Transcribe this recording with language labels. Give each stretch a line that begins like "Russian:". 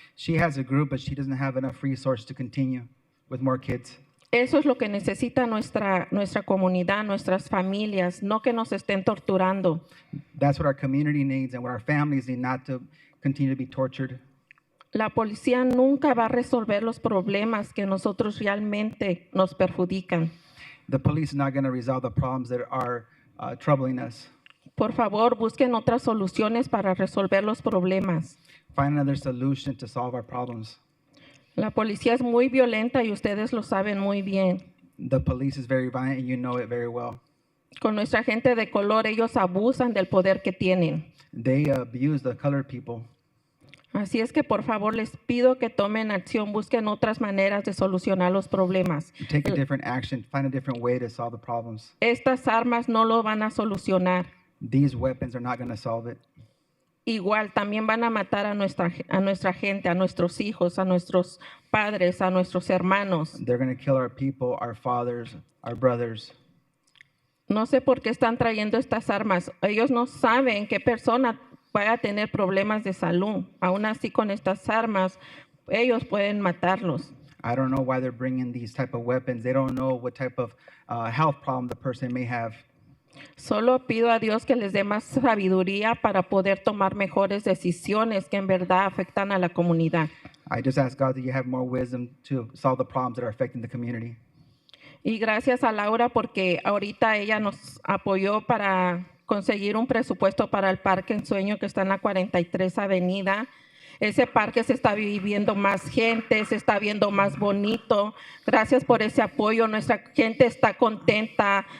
English: She has a group, but she doesn't have enough resources to continue with more kids.
Spanish: Eso es lo que necesita nuestra comunidad, nuestras familias, no que nos estén torturando.
English: That's what our community needs and what our families need, not to continue to be tortured.
Spanish: La policía nunca va a resolver los problemas que nosotros realmente nos perjudican.
English: The police is not going to resolve the problems that are troubling us.
Spanish: Por favor, busquen otras soluciones para resolver los problemas.
English: Find another solution to solve our problems.
Spanish: La policía es muy violenta y ustedes lo saben muy bien.
English: The police is very violent, and you know it very well.
Spanish: Con nuestra gente de color, ellos abusan del poder que tienen.
English: They abuse the colored people.
Spanish: Así es que por favor les pido que tomen acción, busquen otras maneras de solucionar los problemas.
English: Take a different action, find a different way to solve the problems.
Spanish: Estas armas no lo van a solucionar.
English: These weapons are not going to solve it.
Spanish: Igual también van a matar a nuestra gente, a nuestros hijos, a nuestros padres, a nuestros hermanos.
English: They're going to kill our people, our fathers, our brothers.
Spanish: No sé por qué están trayendo estas armas. Ellos no saben qué persona vaya a tener problemas de salud. Aún así, con estas armas, ellos pueden matarlos.
English: I don't know why they're bringing these type of weapons. They don't know what type of health problem the person may have.
Spanish: Solo pido a Dios que les dé más sabiduría para poder tomar mejores decisiones que en verdad afectan a la comunidad.
English: I just ask God that you have more wisdom to solve the problems that are affecting the community.
Spanish: Y gracias a Laura porque ahorita ella nos apoyó para conseguir un presupuesto para el Parque Ensueño que está en la 43 Avenida. Ese parque se está viviendo más gente, se está viendo más bonito. Gracias por ese apoyo. Nuestra gente está contenta.